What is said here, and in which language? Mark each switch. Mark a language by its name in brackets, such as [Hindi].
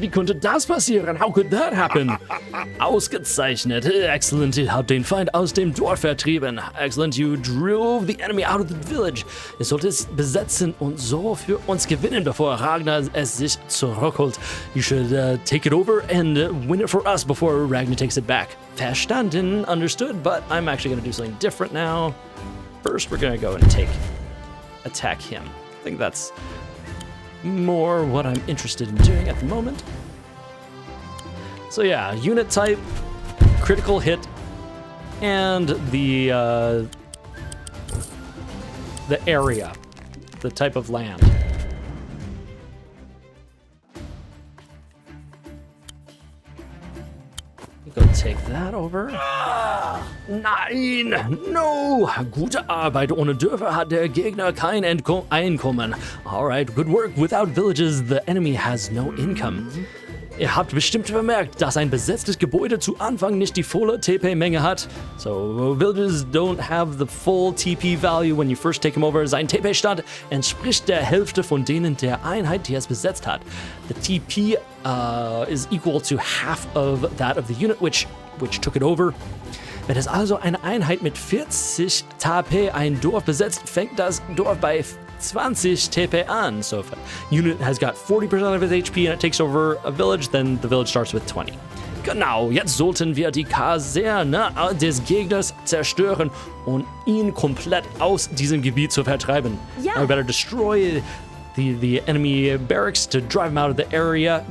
[German] Wie konnte das passieren? [English] How could that happen? [German] Ausgezeichnet. [English] Excellent. [German] Ihr habt den Feind aus dem Dorf vertrieben. [English] Excellent. You drove the enemy out of the village. [German] Ihr sollt es besetzen und so für uns gewinnen, bevor Ragnar es sich zurückholt. [English] You should take it over and win it for us before Ragnar takes it back. [German] Verstanden. [English] Understood. But I'm actually going to do something different now. First, we're going to go and attack him. I think that's more what I'm interested in doing at the moment. So yeah, unit type, critical hit, and the area, the type of land. Go take that over. [German] Nein! [English] No! [German] Gute Arbeit. Ohne Dörfer hat der Gegner kein Einkommen. [English] Alright, good work. Without villages, the enemy has no income. [German] Ihr habt bestimmt bemerkt, dass ein besetztes Gebäude zu Anfang nicht die volle TP-Menge hat. [English] So, villages don't have the full TP value when you first take them over. [German] Sein TP-Stand entspricht der Hälfte von denen der Einheit, die es besetzt hat. [English] The TP is equal to half of that of the unit which took it over. [German] Wenn es also eine Einheit mit 40 TP ein Dorf besetzt, fängt das Dorf bei 20 TP an. [English] So if a unit has got 40% of its HP and it takes over a village, then the village starts with 20. [German] Genau, jetzt sollten wir die Kaserne des Gegners zerstören und ihn komplett aus diesem Gebiet zu vertreiben. Ja. [English] We better destroy the enemy barracks to drive him out of the area.